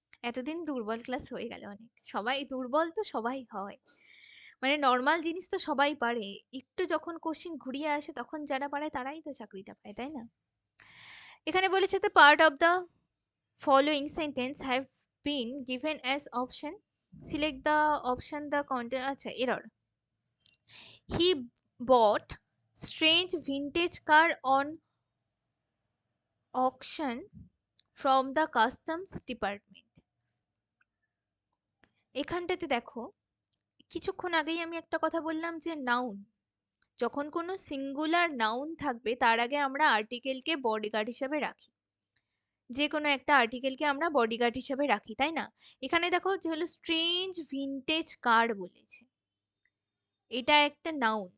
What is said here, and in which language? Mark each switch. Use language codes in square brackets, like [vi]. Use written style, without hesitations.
[bn] এতদিন দুর্বল ক্লাস হয়ে গেল অনেক, সবাই দুর্বল তো সবাই হয়, মানে নর্মাল জিনিস তো সবাই পারে। একটু যখন কোশ্চিন ঘুরিয়ে আসে তখন যারা পারে তারাই তো চাকরিটা পায়, তাই না? এখানে বলেছে তো [en] Part of the following sentence have been given as option, select the option the content. [bn] আচ্ছা, error. [en] He bought strange vintage car on auction from the customs department. [bn] এখানটাতে দেখো, কিছুক্ষণ আগেই আমি একটা কথা বললাম যে নাউন, যখন কোনো সিঙ্গুলার নাউন থাকবে তার আগে আমরা আর্টিকেলকে বডিগার্ড হিসেবে রাখি। যে কোনো একটা আর্টিকেলকে আমরা বডিগার্ড হিসেবে রাখি, তাই না? এখানে দেখো যে হলো স্ট্রেঞ্জ ভিনটেজ কার বলেছে, এটা একটা নাউন।